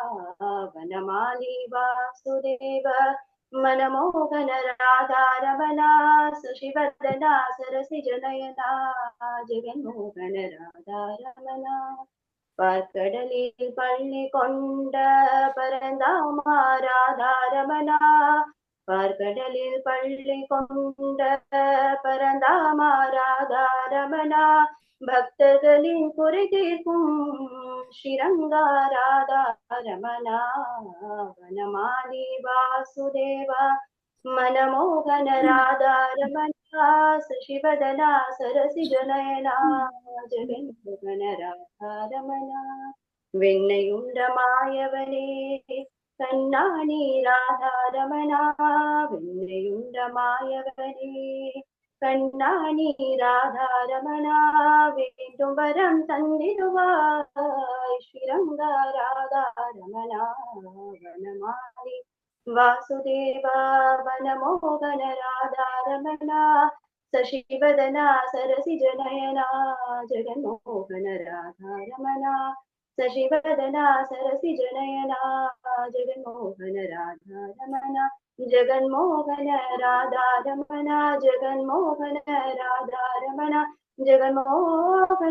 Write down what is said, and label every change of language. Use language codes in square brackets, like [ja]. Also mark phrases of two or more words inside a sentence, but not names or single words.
[sa] वनमाली वासुदेव मनमोहन राधा रमणा, शशिवदना सरसि जनयना जगन्मोहन राधा रमणा, [ta] பார்க்கடலில் பள்ளி கொண்ட பரந்தாமா ராதா ரமணா, பார்க்கடலில் பள்ளி கொண்ட பரந்தாமா ராதா ரமணா, பக்தர்களின் குறை தீர்க்கும் ஸ்ரீரங்கா ராதா ரமணா, [sa] வனமாலி வாசுதேவா मनमोहन राधा रमणा, शशिवदना सरसि जनयना जगन्मोहन राधा रमणा, [ta] வெண்ணையுண்ட மாயவனே கண்ணாணி ராதா ரமணா, வெண்ணையுண்ட மாயவனே கண்ணாணி ராதா ரமணா, வேண்டும் வரம் தந்திடுவாய் [sa] ஸ்ரீரங்கா ராதா ரமணா, வனமாலி वासुदेवा वनमोहन राधा रमणा, शशिवदना सरसि जनयना जगन्मोहन राधा रमणा, शशिवदना सरसि जनयना जगन्मोहन राधा रमणा, जगन्मोहन राधा रमणा, जगन्मोहन राधा रमणा, जगन्मोहन